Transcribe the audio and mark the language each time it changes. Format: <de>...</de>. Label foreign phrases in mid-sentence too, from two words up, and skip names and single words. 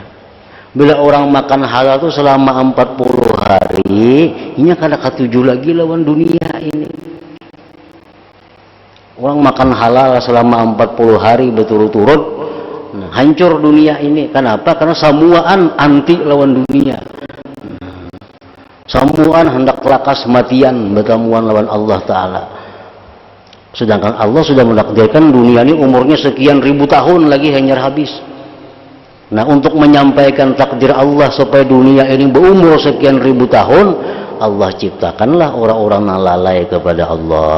<bjn>Bila orang makan halal itu selama 40 hari, ini kada ketuju lagi lawan dunia ini.</bjn> <id>Orang makan halal selama 40 hari berturut-turut, nah, hancur dunia ini. Kenapa?</id> <bjn>Karena samuaan anti lawan dunia. Samuaan hendak lakas matian bertamuan lawan Allah Ta'ala.</bjn> <id>Sedangkan Allah sudah menakdirkan dunia ini umurnya sekian ribu tahun lagi hanya habis. Nah, untuk menyampaikan takdir Allah supaya dunia ini berumur sekian ribu tahun, Allah ciptakanlah orang-orang yang lalai kepada Allah.</id>